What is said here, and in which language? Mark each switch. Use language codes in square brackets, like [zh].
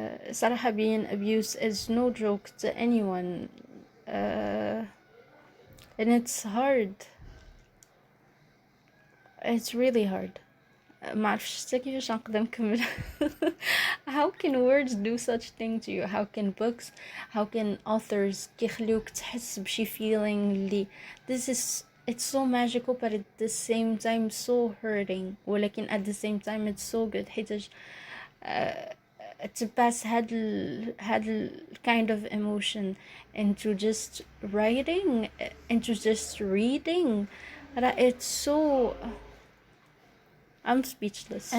[en] صراحة being abused is no joke to anyone, and it's hard, it's really hard. [ar] ما عرفتش حتى كيفاش نقدر نكمل. [en] How can words do such thing to you? How can books, how can authors [ar] كيخليوك تحس بشي [en] feeling اللي it's so magical but at the same time so hurting ولكن at the same time it's so good حيتاش to pass هاد kind of emotion into just writing, into just reading, it's so I'm speechless.